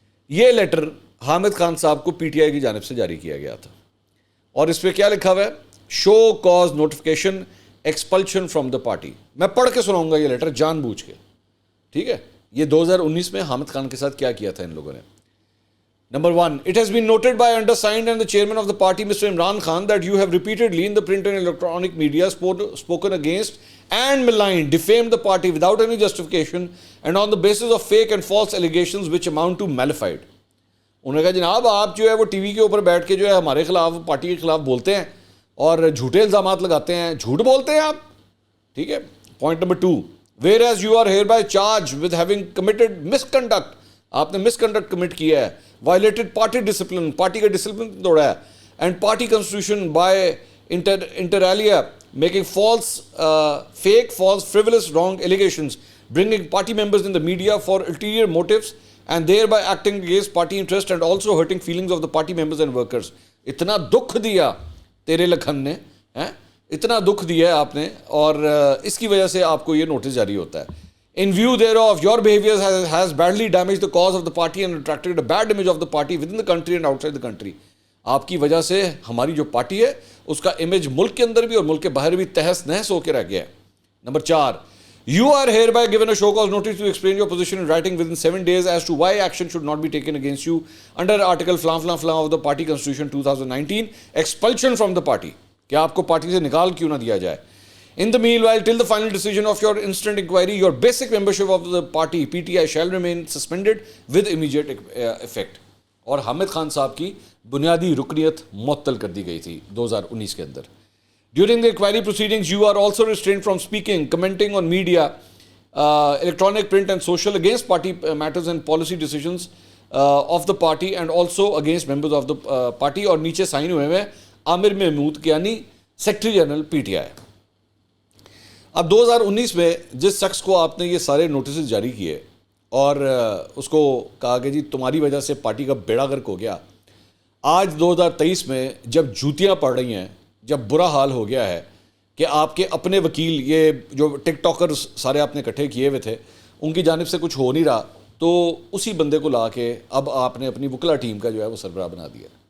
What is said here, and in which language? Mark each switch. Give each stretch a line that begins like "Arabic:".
Urdu: یہ لیٹر حامد خان صاحب کو پی ٹی آئی کی جانب سے جاری کیا گیا تھا، اور اس پہ کیا لکھا ہوا ہے؟
English: Show cause notification expulsion from the party.
Urdu: میں پڑھ کے سناؤں گا یہ لیٹر جان بوجھ کے. ٹھیک ہے، یہ 2019 میں حامد خان کے ساتھ کیا کیا تھا ان لوگوں نے.
English: Number 1, it has been noted by undersigned and the chairman of the party, Mr. Imran Khan, that you have repeatedly in the print and electronic media spoken against and maligned, defamed the party without any justification and on the basis of fake and false allegations which amount to malified.
Urdu: انہوں نے کہا جناب آپ جو ہے وہ T V کے اوپر بیٹھ کے جو ہے ہمارے خلاف، پارٹی کے خلاف بولتے ہیں اور جھوٹے الزامات لگاتے ہیں، جھوٹ بولتے ہیں آپ. ٹھیک ہے.
English: Point number 2, whereas you are hereby charged with having committed misconduct.
Urdu: آپ نے مس کنڈکٹ کمٹ کیا ہے،
English: violated party discipline,
Urdu: پارٹی کا ڈسپلن توڑا ہے،
English: And party constitution by inter alia making false fake false frivolous wrong allegations, bringing party members in the media for ulterior motives and thereby acting against party interest and also hurting feelings of the party members and workers.
Urdu: اتنا دکھ دیا تیرے لکھن نے، اتنا دکھ دیا ہے آپ نے، اور اس کی وجہ سے آپ کو یہ نوٹس جاری ہوتا ہے.
English: In view thereof, your behavior has badly damaged the cause of the party and attracted a bad image of the party within the country and outside the country.
Urdu: آپ کی وجہ سے ہماری جو پارٹی ہے اس کا امیج ملک کے اندر بھی اور ملک کے باہر بھی تہس نہس ہو کے رہ گیا ہے.
English: Number 4, you are hereby given a show cause notice to explain your position in writing within 7 days as to why action should not be taken against you under article flan of the party constitution 2019, expulsion from the party.
Urdu: کہ آپ کو party سے نکال کیوں نہ دیا جائے.
English: In the meanwhile, till the final decision of your instant inquiry, your basic membership of the party PTI shall remain suspended with immediate effect.
Urdu: اور حامد خان صاحب کی بنیادی رکنیت معطل کر دی گئی تھی 2019 کے اندر.
English: During the inquiry proceedings, you are also restrained from speaking, commenting on media, electronic, print and social against party matters and policy decisions of the party and also against members of the party.
Urdu: اور نیچے sign ہوئے ہیں عامر محمود یعنی secretary general P T I. اب 2019 میں جس شخص کو آپ نے یہ سارے نوٹسز جاری کیے اور اس کو کہا کہ جی تمہاری وجہ سے پارٹی کا بیڑا غرق ہو گیا، آج 2023 میں جب جوتیاں پڑ رہی ہیں، جب برا حال ہو گیا ہے کہ آپ کے اپنے وکیل، یہ جو ٹک ٹاکرز سارے آپ نے اکٹھے کیے ہوئے تھے، ان کی جانب سے کچھ ہو نہیں رہا، تو اسی بندے کو لا کے اب آپ نے اپنی وکلا ٹیم کا جو ہے وہ سربراہ بنا دیا.